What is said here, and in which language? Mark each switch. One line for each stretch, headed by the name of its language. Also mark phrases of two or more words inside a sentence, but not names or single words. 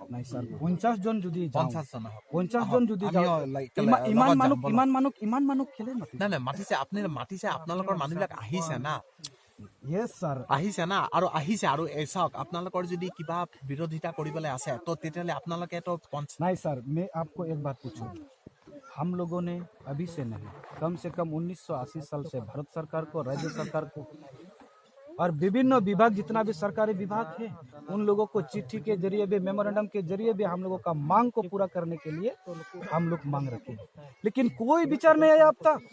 Assamese: নাই ছাৰ, 50 জন যদি 50 জন আহক, 50 জন যদি আমিও ইমান মানুহ খেলে মাতিছে। নাই মাতিছে, আপুনি মাতিছে, আপোনালোকৰ মানুহবিলাক আহিছে না,
English: yes sir,
Assamese: আহিছে না, আৰু আহিছে। আৰু চাওক, আপোনালোকৰ যদি কিবা বিৰোধিতা কৰিবলৈ আছে তো তেতিয়াহ'লে আপোনালোকে তো
Hindi: नहीं सर, मैं आपको एक बात पूछूं। हम लोगों ने अभी से नहीं, कम से कम 1980 साल से भारत सरकार को, राज्य सरकार को और विभिन्न विभाग, जितना भी सरकारी विभाग है, उन लोगों को चिट्ठी के जरिए भी, मेमोरेंडम के जरिए भी हम लोगों का मांग को पूरा करने के लिए हम लोग मांग रखे हैं, लेकिन कोई विचार नहीं आया अब तक।